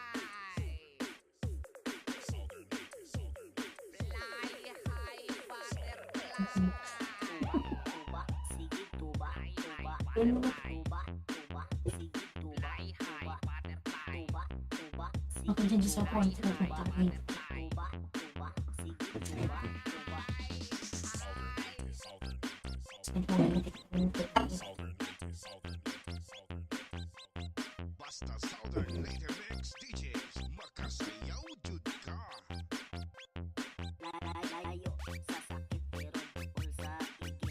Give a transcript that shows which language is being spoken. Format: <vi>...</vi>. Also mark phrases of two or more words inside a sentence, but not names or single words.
<en>Fly high butterfly.</en> <ceb>Tuba, sige tuba, tuba,</ceb> <en>Butterfly.</en> <ceb>tuba, tuba, sige tuba,</ceb> <en>Fly high</en> <ceb>tuba,</ceb> <en>butterfly.</en> <ceb>tuba, tuba, Ako sige dyan sa tuba, point. tuba,</ceb> <en>Butterfly.</en> <ceb>tuba, tuba, sige tuba, tuba. Basta Southern Later Mix DJs. Makasayaw jud ka. Layo sa sakit pero bukol sa igit.</ceb>